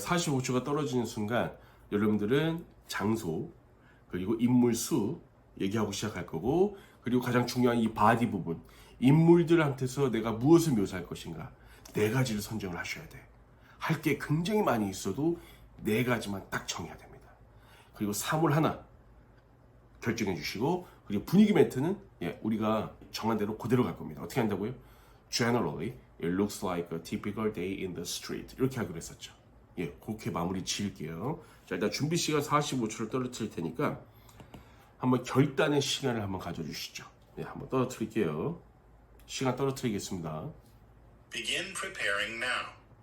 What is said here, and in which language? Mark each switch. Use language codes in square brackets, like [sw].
[ko] 45초가 떨어지는 순간 여러분들은 장소 그리고 인물 수 얘기하고 시작할 거고 그리고 가장 중요한 이 바디 부분 인물들한테서 내가 무엇을 묘사할 것인가 네 가지를 선정을 하셔야 돼. 할 게 굉장히 많이 있어도 네 가지만 딱 정해야 됩니다. 그리고 사물 하나 결정해 주시고 그리고 분위기 멘트는 우리가 정한 대로 그대로 갈 겁니다. 어떻게 한다고요? [en] Generally, it looks like a typical day in the street. [ko] 이렇게 하기로 했었죠. 그렇게 마무리 지을게요. 자, 일단 준비 시간 45초를 떨어뜨릴 테니까 한번 결단의 시간을 한번 가져주시죠. 한번 떨어뜨릴게요. 시간 떨어뜨리겠습니다. [en] Begin preparing now.